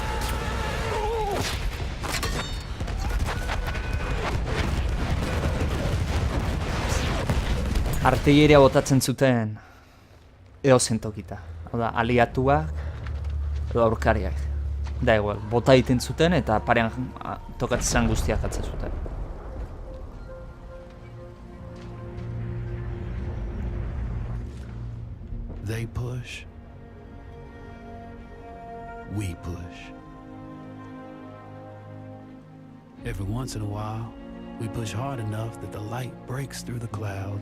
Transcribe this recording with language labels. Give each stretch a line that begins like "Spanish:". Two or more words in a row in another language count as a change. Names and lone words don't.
Basque: Artilleria botatzen zuten edozein tokita. Hau da, aliatuak edo aurkariak.
Spanish: Da igual,
Basque: bota egiten zuten eta parean tokatzen guztiak atzen zuten.
English: They push. We push. Every once in a while, we push hard enough that the light breaks through the clouds.